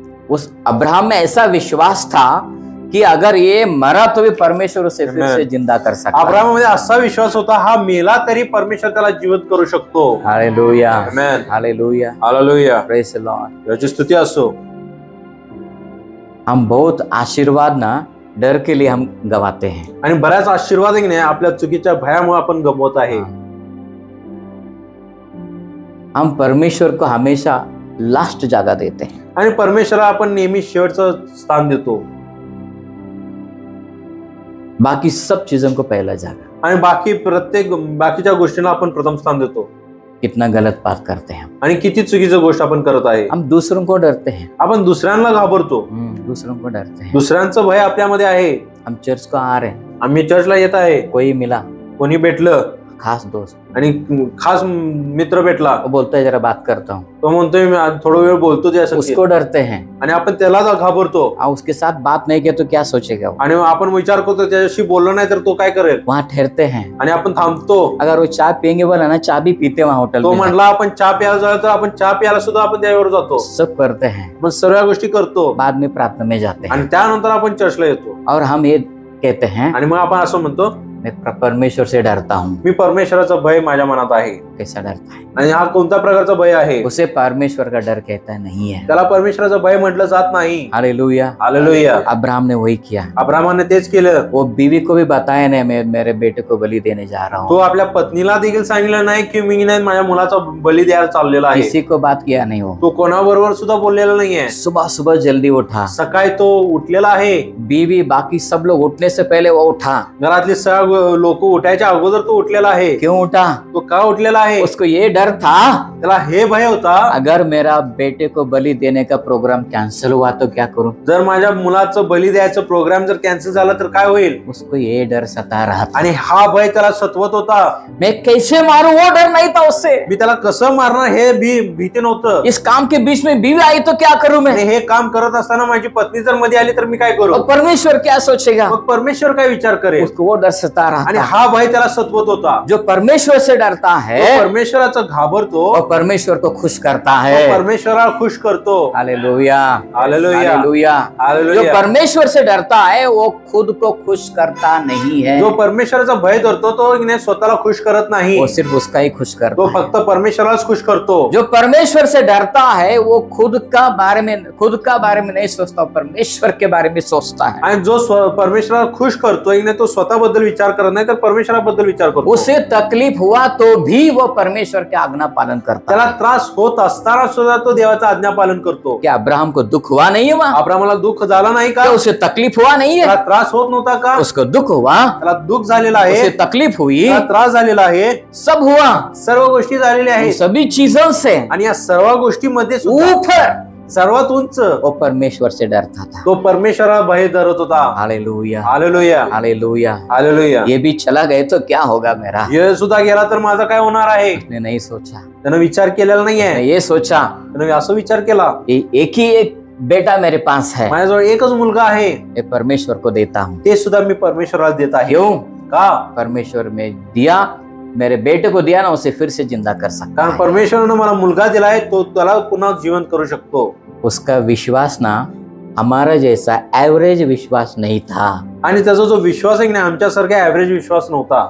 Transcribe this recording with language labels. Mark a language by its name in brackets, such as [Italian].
[Hindi] उस अब्राहम में ऐसा विश्वास था कि अगर ये मरा तो भी परमेश्वर उसे फिर से जिंदा कर सकता है. [Marathi] अब्राहममध्ये असा विश्वास होता, हा मेला तरी परमेश्वर त्याला जिवंत करू शकतो. [Hindi] Hallelujah. [Marathi] Amen. [Hindi] Hallelujah. [Marathi] Hallelujah. [English] Praise the Lord. [Marathi] याची स्तुती असो. [Hindi] हम बहुत आशीर्वाद ना डर के लिए हम गवाते हैं. [Marathi] आणि बऱ्याच आशीर्वाद आपल्या चुकीच्या भयामुळे आपण गमवत आहे. [Hindi] हम परमेश्वर को हमेशा लास्ट जगह देते हैं। [Marathi] आणि परमेश्वराला आपण नेहमी शेवटचं स्थान देतो [Hindi] बाकी सब चीजों को पहला जगह। [Marathi] आणि बाकीच्या गोष्टींना आपण प्रथम स्थान देतो। [Hindi] कितना गलत बात करते हैं [Marathi] आणि किती चुकीची गोष्ट आपण करत आहे। [Hindi] हम दूसरों को डरते हैं, [Marathi] आपण दुसऱ्यांना घाबरतो, [Hindi] दूसरों को डरते हैं। [Marathi] दुसऱ्यांचं भय आपल्यामध्ये आहे। [Hindi] हम चर्च को आ रहे हैं, [Marathi] आम्ही चर्चला येत आहे, [Hindi] कोई मिला, [Marathi] कोणी भेटलं [Hindi] खास दोस्त, [Marathi] आणि खास मित्र भेटला, [Hindi] वो बोलता है जरा बात करता हूँ, [Marathi] तो म्हणतोय मी थोडा वेळ बोलतो त्यासाठी, [Hindi] उसको डरते हैं [Marathi] आणि आपण त्याला घाबरतो। [Hindi] उसके साथ बात नहीं किया तो क्या सोचेगा वो? [Marathi] आणि आपण विचार करतो त्याच्याशी बोललो नाही तर तो काय करेल, [Hindi] वहाँ ठहरते हैं। [Marathi] आणि आपण थांबतो। [Hindi] अगर वो चाय पियेंगे बोला ना, चाय भी पीते वहाँ होटल [Marathi] तो [Hindi] में, [Marathi] म्हणला आपण चहा प्यायला जातो तर आपण चहा प्यायला सुद्धा आपण त्यावर जातो, [Hindi] सब करते हैं, [Marathi] मग सर्व गोष्टी करतो, [Hindi] बाद में प्रार्थना में जाते हैं [Marathi] आणि त्यानंतर आपण चर्चला येतो। [Hindi] और हम ये कहते हैं, [Marathi] आणि मग आपण असं म्हणतो [Hindi] मैं परमेश्वर से डरता हूँ। [Marathi] मी परमेश्वराचा भय माझ्या मनात आहे। [Hindi] कैसा डरता है? [Marathi] आणि हा कोणत्या प्रकारचा भय आहे? [Hindi] उसे परमेश्वर का डर कहता नहीं है। [Marathi] त्याला परमेश्वराचा भय म्हटलं जात नाही। [Hindi] Hallelujah, [Marathi] hallelujah. [Hindi] अब्राहम ने वही किया। [Marathi] अब्राहमाने तेच केलं। [Hindi] वो बीवी को भी बताया नहीं, मैं मेरे बेटे को बलि देने जा रहा [Marathi] तो [Hindi] हूँ। [Marathi] आपल्या पत्नीला देखील सांगितलं नाही की मी नाही माझ्या मुलाचा बली द्यायला चाललेला आहे। [Hindi] किसी को बात किया नहीं वो। [Marathi] तो कोणाबरोबर सुद्धा बोललेला नाहीये। [Hindi] सुबह सुबह जल्दी उठा, [Marathi] सकाळी तो उठलेला आहे। [Hindi] बीवी बाकी सब लोग उठने से पहले वो उठा। [Marathi] घरातले सर्व लोक उठायच्या अगोदर तो उठलेला आहे। [Hindi] क्यों उठा? [Marathi] तो का उठलेला आहे? [Hindi] उसको ये डर था, [Marathi] त्याला हे भय होता, [Hindi] अगर मेरा बेटे को बलि देने का प्रोग्राम कैंसिल हुआ तो क्या करूं? [Marathi] जर माझ्या मुलाचं बली द्यायचं प्रोग्राम जर कॅन्सल झाला तर काय होईल? [Hindi] उसको ये डर सता रहा था। [Marathi] आणि हा भय त्याला सतवत होता। [Hindi] मैं कैसे मारूं, वो डर नहीं था उससे। [Marathi] मी त्याला कसं मारणार हे भीती नव्हतं। [Hindi] इस काम के बीच में बीवी आई तो क्या करूं मैं? [Marathi] आणि हे काम करत असताना माझी पत्नी जर मध्ये आली तर मी काय करू? [Hindi] और परमेश्वर क्या सोचेगा? [Marathi] मग परमेश्वर काय विचार करेल? [Hindi] उसको वो डर सता रहा [Marathi] आणि [Hindi] था। [Marathi] हा भय त्याला सतवत होता। [Hindi] जो परमेश्वर से डरता [Marathi] तो [Hindi] है [Marathi] परमेश्वराचं घाबरतो, [Hindi] और परमेश्वर को खुश करता [Marathi] तो [Hindi] है। [Marathi] परमेश्वराला खुश करतो। [Hindi] Hallelujah, [Marathi] hallelujah, [Hindi] hallelujah. जो [Marathi] हालेलुया। [Hindi] परमेश्वर से डरता है वो खुद को खुश करता नहीं है, [Marathi] जो परमेश्वराचा भय धरतो तो स्वतःला खुश करत नाही, [Hindi] वो सिर्फ उसका ही खुश करता [Marathi] तो [Hindi] है। [Marathi] फक्त परमेश्वरालाच खुश करतो। [Hindi] जो परमेश्वर से डरता है वो खुद का बारे में नहीं सोचता, परमेश्वर के बारे में सोचता है। [Marathi] आणि जो परमेश्वराला खुश करतोय तो स्वतःबद्दल विचार करत नाही तर परमेश्वराबद्दल विचार करतो। [Hindi] उसे तकलीफ हुआ तो भी वो परमेश्वर के आज्ञा पालन करता [Marathi] त्याला [Hindi] है। [Marathi] त्रास होत असताना सुद्धा तो देवाचा आज्ञा पालन करतो। [Hindi] क्या अब्राहम को दुख हुआ नहीं है वहाँ? [Marathi] अब्राहमाला दुःख झाला नाही का? [Hindi] क्या उसे तकलीफ हुआ नहीं है? [Marathi] त्याला त्रास होत नव्हता का? [Hindi] उसको दुख हुआ, [Marathi] त्याला दुःख झालेला आहे, [Hindi] उसे तकलीफ हुई, [Marathi] त्याला त्रास झालेला आहे, [Hindi] सब हुआ, [Marathi] सर्व गोष्टी झालेल्या [Hindi] उन [Marathi] आहेत। [Hindi] सभी चीजों से [Marathi] आणि या सर्व गोष्टीमध्ये सुद्धा [Hindi] ऊपर [Marathi] सर्वात उंच [Hindi] वो परमेश्वर से डरता था। [Marathi] तो परमेश्वराला भय धरत होता। [Hindi] Hallelujah, [Marathi] hallelujah, [Hindi] hallelujah. [Marathi] हालेलुया। [Hindi] ये भी चला गए तो क्या होगा मेरा? [Marathi] ये सुद्धा गेला तर माझा काय होणार आहे? [Hindi] उसने नहीं सोचा, [Marathi] त्यानं विचार केलेला नाहीये। [Hindi] मैं ये सोचा [Marathi] त्यानं असं विचार केला, [Hindi] एक ही एक बेटा मेरे पास है, [Marathi] माझ्याजवळ एकच मुलगा आहे, [Hindi] मैं परमेश्वर को देता हूँ। [Marathi] ते सुद्धा मी परमेश्वराला देत आहे। [Hindi] क्यों? [Marathi] का? [Hindi] परमेश्वर में दिया, मेरे बेटे को दिया ना, उसे फिर से जिंदा कर सकता [Marathi] कारण [Hindi] है। [Marathi] परमेश्वरानं मला मुलगा दिलाय, तो त्याला पुन्हा जीवन करू शकतो। [Hindi] उसका विश्वास ना हमारा जैसा एवरेज विश्वास नहीं था। [Marathi] आणि त्याचा जो विश्वास आहे की नाही आमच्यासारखा ऍव्हरेज विश्वास नव्हता।